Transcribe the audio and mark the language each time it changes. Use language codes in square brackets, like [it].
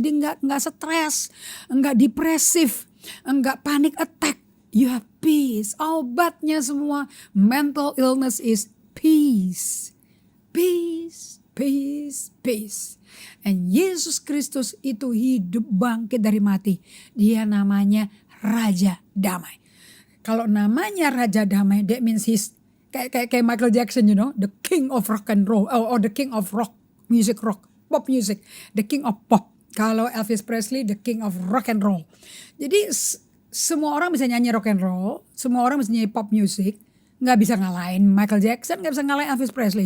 [id] Jadi nggak stres, nggak depresif, nggak panic attack. [en] You have peace. [id] Obatnya semua [en] mental illness is peace, peace, peace, peace. [id] And Yesus Kristus itu hidup bangkit dari mati. Dia namanya Raja Damai. Kalau namanya Raja Damai, [en] that means he's kayak Michael Jackson, you know, the king of rock and roll, or the king of rock pop music, the king of pop. Kalau Elvis Presley, the king of rock and roll. [id] Jadi semua orang bisa nyanyi rock and roll, semua orang bisa nyanyi pop music, nggak bisa ngalahin Michael Jackson, nggak bisa ngalahin Elvis Presley.